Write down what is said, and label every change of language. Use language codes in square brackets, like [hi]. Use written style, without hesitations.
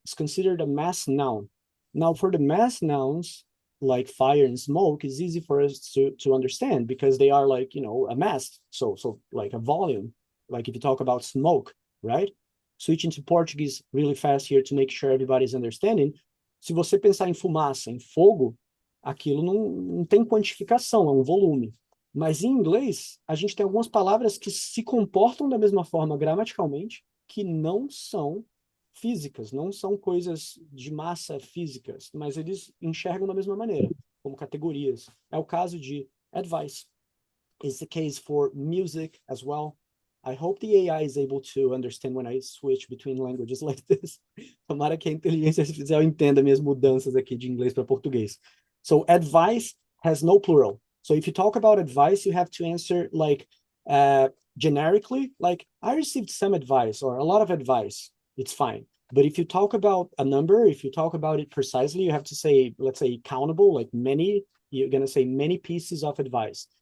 [en] It's considered a mass noun. Now, for the mass nouns, like fire and smoke, is easy for us to understand because they are like, you know, a mass. So like a volume, like if you talk about smoke, right? Switching to Portuguese really fast here to make sure everybody's understanding. [pt] Se você pensar em fumaça, em fogo, aquilo não tem quantificação, é um volume. Mas em inglês, a gente tem algumas palavras que se comportam da mesma forma gramaticalmente, que não são físicas, não são coisas de massa físicas, mas eles enxergam da mesma maneira, como categorias. É o caso de advice. [en] It's the case for music as well. I hope the AI is able to understand when I switch between languages like this. [pt] Tomara que a inteligência artificial entenda minhas mudanças aqui de inglês para português. [en] So advice has no plural. So if you talk about advice, you have to answer like generically, like I received some advice or a lot of advice. It's fine. But if you talk about a number, if you talk about it precisely, you have to say, let's say countable, like many, you're going to say many pieces of advice.